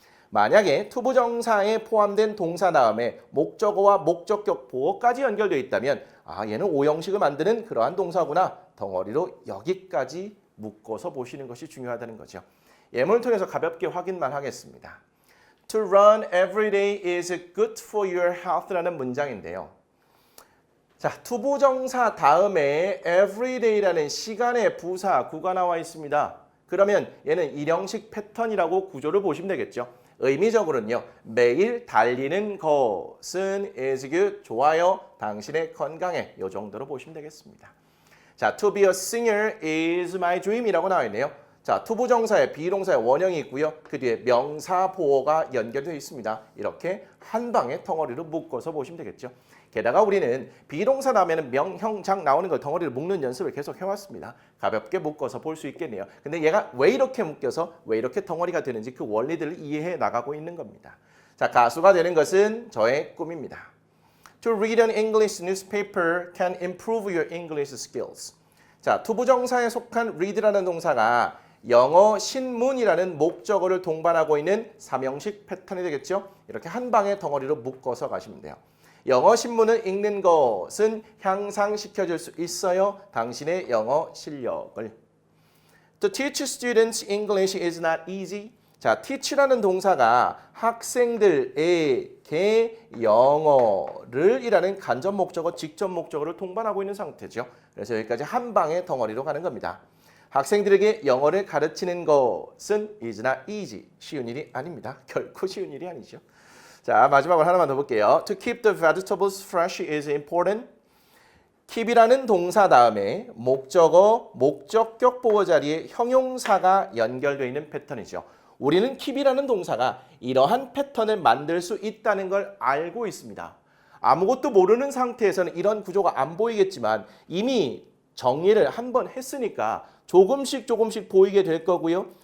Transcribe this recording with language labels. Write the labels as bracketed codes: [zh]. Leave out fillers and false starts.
[ko] 만약에 투부정사에 포함된 동사 다음에 목적어와 목적격 보어까지 연결되어 있다면 얘는 오형식을 만드는 그러한 동사구나 덩어리로 여기까지 묶어서 보시는 것이 중요하다는 거죠. 예문을 통해서 가볍게 확인만 하겠습니다. [en] To run every day is good for your health라는 [ko] 문장인데요. 자, 투부정사 다음에 everyday라는 시간의 부사 구가 나와 있습니다. 그러면 얘는 일형식 패턴이라고 구조를 보시면 되겠죠. 의미적으로는요. 매일 달리는 것은 is good, 좋아요, 당신의 건강에 이 정도로 보시면 되겠습니다. [en] 자, to be a singer is my dream이라고 [ko] 나와 있네요. 자, 투부정사에 비동사의 원형이 있고요. 그 뒤에 명사 보어가 연결되어 있습니다. 이렇게 한 방에 덩어리로 묶어서 보시면 되겠죠. 게다가 우리는 비동사 다음에는 명형장 나오는 걸 덩어리로 묶는 연습을 계속 해왔습니다. 가볍게 묶어서 볼 수 있겠네요. 근데 얘가 왜 이렇게 묶여서 왜 이렇게 덩어리가 되는지 그 원리들을 이해해 나가고 있는 겁니다. 자, 가수가 되는 것은 저의 꿈입니다. [en] To read an English newspaper can improve your English skills. [ko] 자, 투부정사에 속한 read라는 동사가 영어 신문이라는 목적어를 동반하고 있는 삼형식 패턴이 되겠죠. 이렇게 한 방에 덩어리로 묶어서 가시면 돼요. 영어 신문을 읽는 것은 향상시켜줄 수 있어요. 당신의 영어 실력을. [en] To teach students English is not easy. [ko] 자, teach라는 동사가 학생들에게 영어를 이라는 간접 목적어, 직접 목적어를 동반하고 있는 상태죠. 그래서 여기까지 한 방에 덩어리로 가는 겁니다. 학생들에게 영어를 가르치는 것은 [en] is not easy. [ko] 쉬운 일이 아닙니다. 결코 쉬운 일이 아니죠. 자, 마지막으로 하나만 더 볼게요. [en] To keep the vegetables fresh is important. [ko] keep이라는 동사 다음에 목적어, 목적격 보호 자리에 형용사가 연결되어 있는 패턴이죠. 우리는 keep이라는 동사가 이러한 패턴을 만들 수 있다는 걸 알고 있습니다. 아무것도 모르는 상태에서는 이런 구조가 안 보이겠지만 이미 정리를 한번 했으니까 조금씩 보이게 될 거고요.